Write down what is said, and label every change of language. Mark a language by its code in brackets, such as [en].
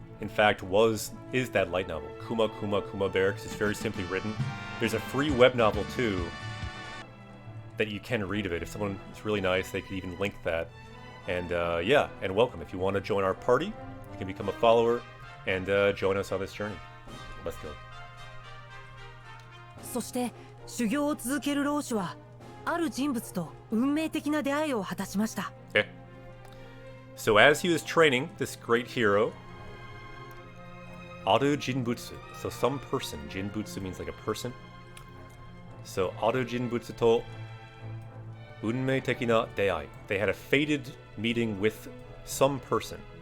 [en] in fact, is that light novel. Kuma Kuma Kuma Barracks is very simply written. There's a free web novel, too, that you can read of it. If someone is really nice, they could even link that. And, yeah, and welcome. If you want to join our party, you can become a follower and join us on this journey. Let's go. [ja] そして修行を続ける老主はある人物と運命的な出会いを果たしました。 [en] Okay. So as he was training this great hero, [ja] Aru Jinbutsu, [en] so some person, Jinbutsu means like a person. [ja] So Aru Jinbutsu to unmei teki na deai. [en] They had a fated meeting with some person.